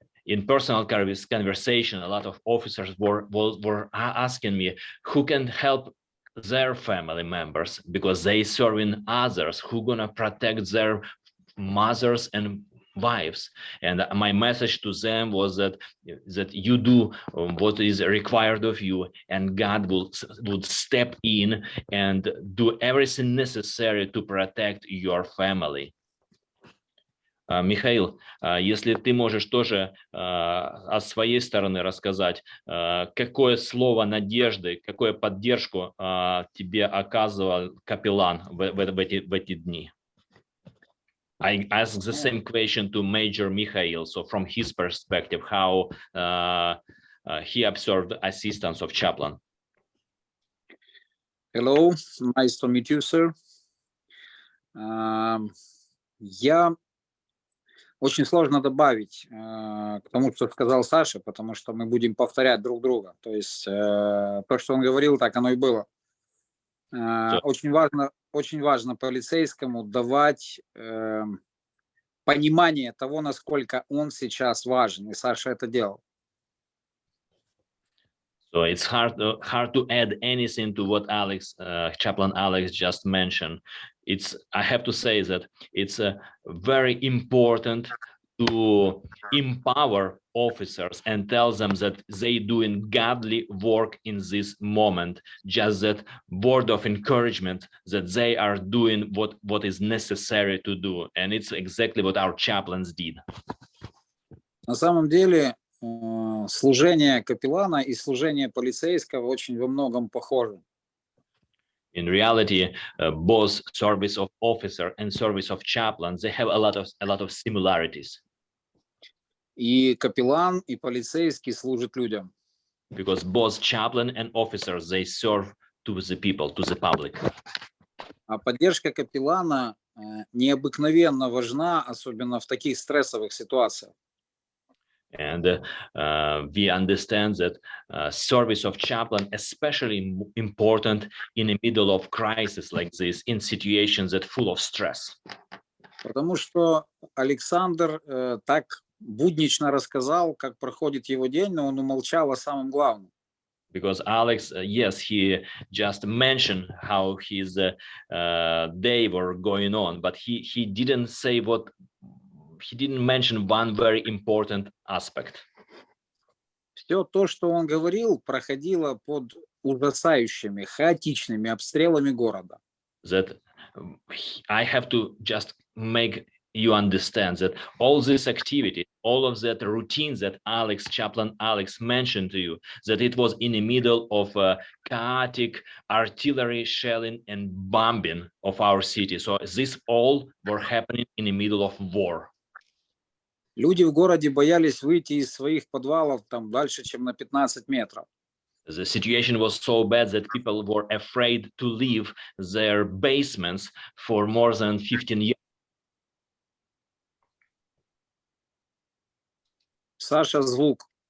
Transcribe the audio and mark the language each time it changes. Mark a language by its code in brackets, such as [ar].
[en] In personal conversation, a lot of officers were asking me who can help their family members, because they serving others, who gonna protect their mothers and wives. And my message to them was that you do what is required of you, and God would step in and do everything necessary to protect your family. [ru] Михаил, если ты можешь тоже о своей стороны рассказать, какое слово надежды, какую поддержку тебе оказывал капеллан в эти дни? [en] I ask the same question to Major Mikhail. So from his perspective, how he observed the assistance of chaplain. Hello, nice to meet you, sir. [ru] Я очень сложно добавить к тому, что сказал Саша, потому что мы будем повторять друг друга. То есть то, что он говорил, так оно и было. Очень важно полицейскому давать понимание того, насколько он сейчас важен. И Саша это делал. [en] So it's hard to add anything to what Chaplain Alex just mentioned. I have to say that it's very important to empower officers and tell them that they doing godly work in this moment. Just that word of encouragement that they are doing what is necessary to do, and it's exactly what our chaplains did. [ru] На самом деле служение капеллана и служение полицейского очень во многом похожи. [en] In reality, both service of officer and service of chaplain, they have a lot of similarities. [ru] И капеллан, и полицейский служат людям. [en] Because both chaplain and officers, they serve to the people, to the public. [ru] А поддержка капеллана необыкновенно важна, особенно в таких стрессовых ситуациях. [en] And we understand that service of chaplain especially important in the middle of crisis like this, in situations that full of stress. [ru] Потому что Александр так буднично рассказал, как проходит его день, но он умолчал о самом главном. [en] Because Alex, yes, he just mentioned how his day were going on, but he didn't say he didn't mention one very important aspect. [ru] Все то, что он говорил, проходило под ужасающими, хаотичными обстрелами города. [en] That I have to just make you understand that all this activity, all of that routines that Chaplain Alex mentioned to you, that it was in the middle of chaotic artillery shelling and bombing of our city. So this all were happening in the middle of war. [ru] Люди в городе боялись выйти из своих подвалов там дальше, чем на 15 метров. [en] The situation was so bad that people were afraid to leave their basements for more than 15 years. [ru] Саша, звук.